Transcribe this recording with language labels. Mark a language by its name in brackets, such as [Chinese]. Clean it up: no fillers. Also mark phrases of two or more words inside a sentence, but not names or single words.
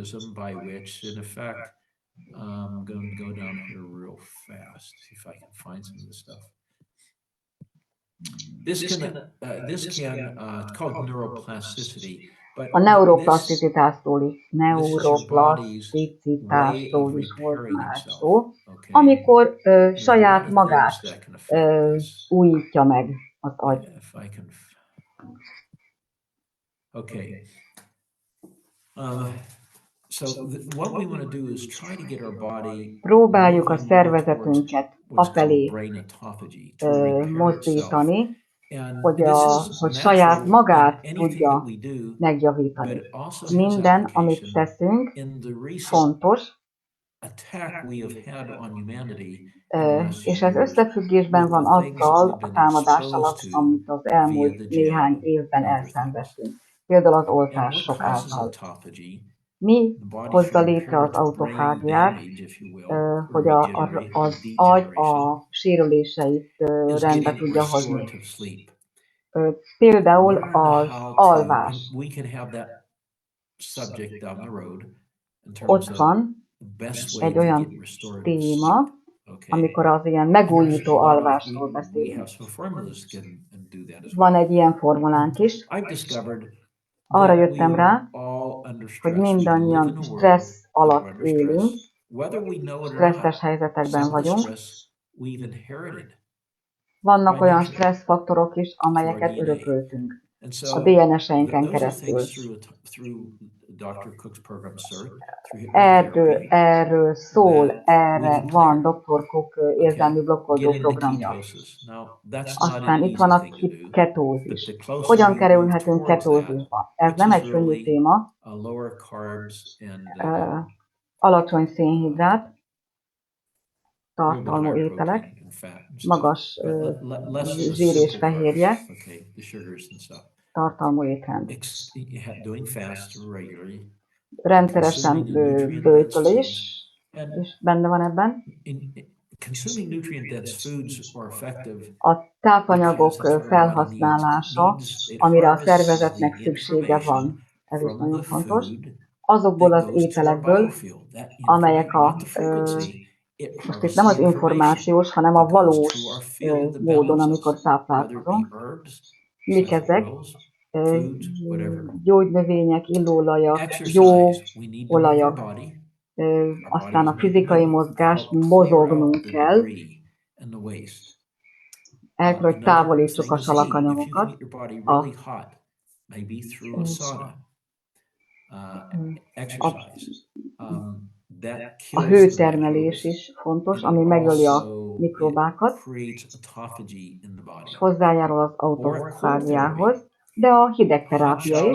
[Hungarian] A neuroplaszticitásról is volt már szó, amikor saját magát újítja meg az agy. [English] Okay. So what we want to do is try to get our body [Hungarian] Próbáljuk a [English] moving more towards [Hungarian] szervezetünket [English] what's called [Hungarian] afelé [English] brain autophagy, to repair itself. [Hungarian] mozdítani, [English] And [Hungarian] hogy, [English] this is [Hungarian] hogy saját [English] natural [Hungarian] magát [English] in anything [Hungarian] tudja [English] that we do, [Hungarian] megjavítani. [English] but it also has [Hungarian] Minden, amit [English] application [Hungarian] teszünk, [English] in the recent [Hungarian] fontos, [English] attack we have had on humanity in the last few [Hungarian] és ez [English] years [Hungarian] összefüggésben [English] with [Hungarian] van [English] the things that [Hungarian] azzal [English] we've [Hungarian] a [English] been [Hungarian] támadással, [English] exposed to [Hungarian] amit az [English] via [Hungarian] elmúlt [English] the [Hungarian] néhány [English] jab [Hungarian] évben [English] and other things. [Hungarian] elszenvedtünk. Például az [English] And what [Hungarian] oltások [English] causes [Hungarian] által. [English] autophagy? [Hungarian] Mi [English] The body [Hungarian] hozza [English] through [Hungarian] létre az [English] inherent brain [Hungarian] autofágiát, [English] damage, if you will, [Hungarian] hogy [English] regenerate, [Hungarian] az agy a [English] degeneration, [Hungarian] sérüléseit [English] is [Hungarian] rendbe [English] getting [Hungarian] tudja hozni. [English] restorative sleep. [Hungarian] Például [English] Learn [Hungarian] az [English] how to, [Hungarian] alvás. [English] and we can have that subject down the road in terms [Hungarian] Ott [English] of [Hungarian] van [English] the best way [Hungarian] egy [English] to [Hungarian] olyan [English] get restorative [Hungarian] téma, [English] sleep. Okay. [Hungarian] amikor az ilyen [English] And there's [Hungarian] megújító [English] a lot of, [Hungarian] alvásról [English] we [Hungarian] beszélünk. [English] have some formulas can do that as [Hungarian] Van [English] well. [Hungarian] egy ilyen formulánk is. [English] I've discovered [Hungarian] Arra [English] that we [Hungarian] jöttem [English] are [Hungarian] rá, [English] all under [Hungarian] hogy [English] stress. We live in [Hungarian] mindannyian [English] a world [Hungarian] stressz [English] that we're [Hungarian] alatt [English] under [Hungarian] élünk, [English] stress. Whether we know it or [Hungarian] stresszes [English] not, [Hungarian] helyzetekben [English] some of the [Hungarian] vagyunk. [English] stress we've inherited [Hungarian] Vannak [English] by [Hungarian] olyan [English] nature [Hungarian] stresszfaktorok is, [English] through our [Hungarian] amelyeket [English] DNA. [Hungarian] örököltünk [English] And [Hungarian] a [English] so [Hungarian] DNS-einken [English] those are [Hungarian] keresztül. [English] things through Dr. Cook's program, sir, through hypnotherapy. [Hungarian] Erről szól, [English] that we [Hungarian] erre [English] can [Hungarian] van [English] clear. [Hungarian] Dr. Cook érzelmi [English] Okay, [Hungarian] blokkoldó [English] get into [Hungarian] programja. [English] ketosis. Now, that's not [Hungarian] Aztán [English] an [Hungarian] itt van [English] easy [Hungarian] a [English] thing to do, but [Hungarian] ketózis. [English] the closer [Hungarian] Hogyan [English] you move [Hungarian] kerülhetünk [English] towards that, [Hungarian] ketózisba? Ez [English] which [Hungarian] nem [English] is [Hungarian] egy könnyű [English] really [Hungarian] téma, [English] lower carbs and [Hungarian] alacsony szénhidrát, [English] a little bit [Hungarian] tartalmú [English] higher [Hungarian] ételek, [English] protein and fat and stuff. [Hungarian] magas [English] Less of the [Hungarian] zsír és [English] simple [Hungarian] fehérje, [English] carbs, okay, the sugars and stuff. [Hungarian] tartalmú étrend. [English] Doing fast regularly, [Hungarian] Rendszeresen [English] consuming a nutrient-dense [Hungarian] böjtölés [English] food, and [Hungarian] is benne van ebben. [English] consuming nutrient-dense foods are effective [Hungarian] A tápanyagok [English] because that's what our body [Hungarian] felhasználása, [English] needs. It [Hungarian] amire a [English] harvests [Hungarian] szervezetnek [English] the [Hungarian] szüksége van, [English] information [Hungarian] ez is [English] from [Hungarian] nagyon [English] the [Hungarian] fontos, [English] food [Hungarian] azokból [English] that [Hungarian] az [English] goes to our [Hungarian] ételekből, [English] biofield. That [Hungarian] amelyek [English] information, not the frequency, it [Hungarian] most itt [English] harvests [Hungarian] nem az [English] the information [Hungarian] információs, hanem a [English] that goes [Hungarian] valós [English] to our field, the [Hungarian] módon, [English] balance [Hungarian] amikor [English] cells, whether it [Hungarian] táplálkozom. [English] be herbs, [Hungarian] Mik [English] essential [Hungarian] ezek? [English] oils, foods, whatever. [Hungarian] Gyógynövények, illóolajak, [English] Exercise. We need to move our [Hungarian] olajak. [English] body. [Hungarian] Aztán a fizikai mozgás, mozognunk kell, el kell, hogy távolítsuk a salakanyagokat. A hőtermelés is fontos, ami megöli a mikrobákat, és hozzájárul az autofágiához, de a hidegterápia is.